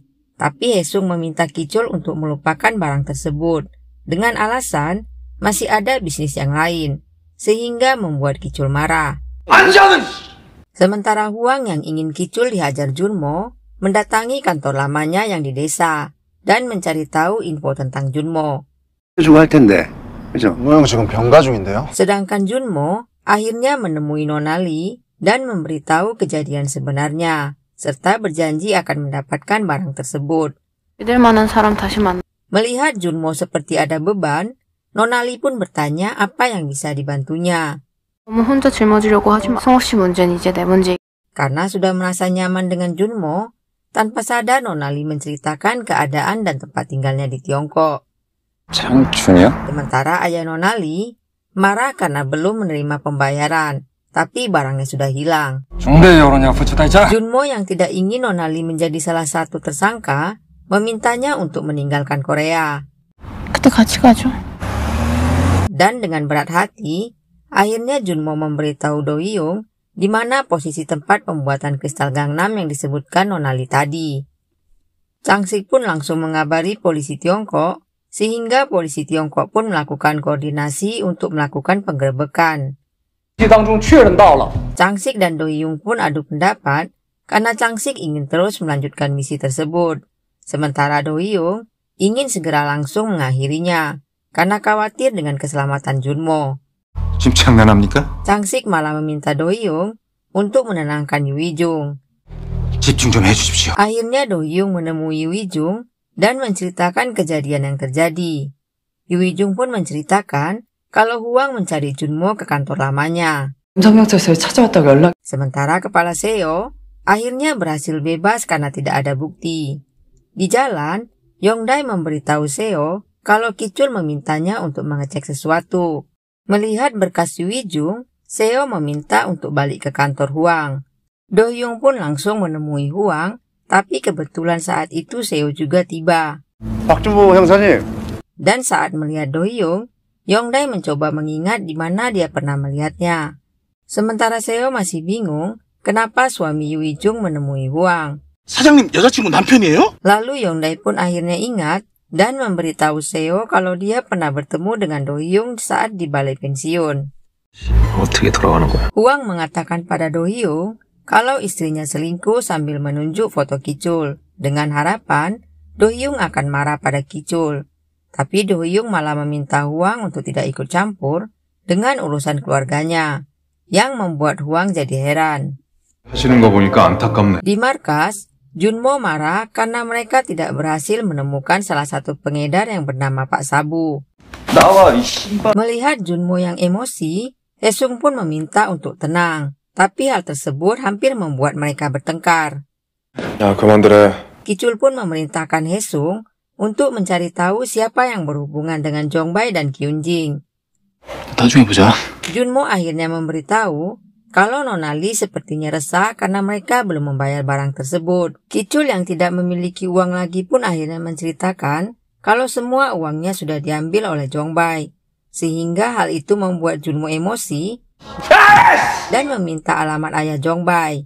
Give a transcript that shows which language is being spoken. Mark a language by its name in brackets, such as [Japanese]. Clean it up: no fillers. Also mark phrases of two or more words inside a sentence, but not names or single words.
[Indonesian] Tapi Hae-sung meminta Ki-chul untuk melupakan barang tersebut dengan alasan masih ada bisnis yang lain, sehingga membuat Ki-chul marah. Sementara Huang yang ingin Kicul dihajar Junmo, mendatangi kantor lamanya yang di desa dan mencari tahu info tentang Junmo. [Korean] 주고 할 텐데, 그죠? 준모 형 지금 병가 중인데요? [Indonesian] Sedangkan Junmo akhirnya menemui Nona Lee dan memberitahu kejadian sebenarnya, serta berjanji akan mendapatkan barang tersebut. [Korean] 믿을 만한 사람 다시 만나. [Indonesian] Melihat Junmo seperti ada beban, Nona Lee pun bertanya apa yang bisa dibantunya. [Korean] 너무 혼자 짊어지려고 하지 마. 성욱 씨 문제는 이제 내 문제. [Indonesian] Karena sudah merasa nyaman dengan Junmo, tanpa sadar Nona Lee menceritakan keadaan dan tempat tinggalnya di Tiongkok. [Korean] 장춘이요? [Indonesian] Sementara ayah Nona Lee marah karena belum menerima pembayaran, tapi barangnya sudah hilang. Junmo yang tidak ingin Nona Lee menjadi salah satu tersangka, memintanya untuk meninggalkan Korea. [Korean] 그때 같이 가죠. [Indonesian] Dan dengan berat hati, akhirnya Junmo memberitahu Do Hyung di mana posisi tempat pembuatan kristal Gangnam yang disebutkan Nona Lee tadi. Changsik pun langsung mengabari polisi Tiongkok, sehingga polisi Tiongkok pun melakukan koordinasi untuk melakukan penggerebekan. Changsik dan Do Hyung pun adu pendapat karena Changsik ingin terus melanjutkan misi tersebut, sementara Do Hyung ingin segera langsung mengakhirinya karena khawatir dengan keselamatan Junmo. [Korean] 지금 장난합니까? [Indonesian] Changsik malah meminta Do Hyung untuk menenangkan Yu Jung. [Korean] 집중 좀 해주십시오. [Indonesian] Akhirnya Do Hyung menemui Yu Jung dan menceritakan kejadian yang terjadi. Yu Jung pun menceritakan kalau Huang mencari Junmo ke kantor lamanya. Sementara kepala Seo akhirnya berhasil bebas karena tidak ada bukti. Di jalan, Yongdae memberitahu Seo kalau Kicul memintanya untuk mengecek sesuatu. Melihat berkas Yu Jung, Seo meminta untuk balik ke kantor Huang. Do Hyung pun langsung menemui Huang, tapi kebetulan saat itu Seo juga tiba. [Korean] 박준모 형사님. [Indonesian] Dan saat melihat Do Hyung, Yongdae mencoba mengingat di mana dia pernah melihatnya. Sementara Seo masih bingung kenapa suami Yu Jung menemui Huang. [Korean] 사장님 여자친구 남편이에요? [Indonesian] Lalu Yongdae pun akhirnya ingat dan memberitahu Seo kalau dia pernah bertemu dengan Do Hyung saat di balai pensiun. [Korean] 어떻게 돌아가는 거야? [Indonesian] Huang mengatakan pada Do Hyung kalau istrinya selingkuh sambil menunjuk foto Kicul, dengan harapan Do Hyung akan marah pada Kicul. Tapi Do Hyung malah meminta Huang untuk tidak ikut campur dengan urusan keluarganya, yang membuat Huang jadi heran. [Korean] 하시는 거 보니까 안타깝네. [Indonesian] Di markas, Junmo marah karena mereka tidak berhasil menemukan salah satu pengedar yang bernama Pak Sabu. Melihat Junmo yang emosi, Haesung pun meminta untuk tenang, tapi hal tersebut hampir membuat mereka bertengkar. [Korean] 야, 그만들래. [Indonesian] Kicul pun memerintahkan Haesung untuk mencari tahu siapa yang berhubungan dengan Jongbae dan Kyunjing. [Korean] 나중에 보자. [Indonesian] Junmo akhirnya memberitahu kalau Nona Lee sepertinya resah karena mereka belum membayar barang tersebut. Kicul yang tidak memiliki uang lagi pun akhirnya menceritakan kalau semua uangnya sudah diambil oleh Jongbae, sehingga hal itu membuat Junmo emosi dan meminta alamat ayah Jongbae.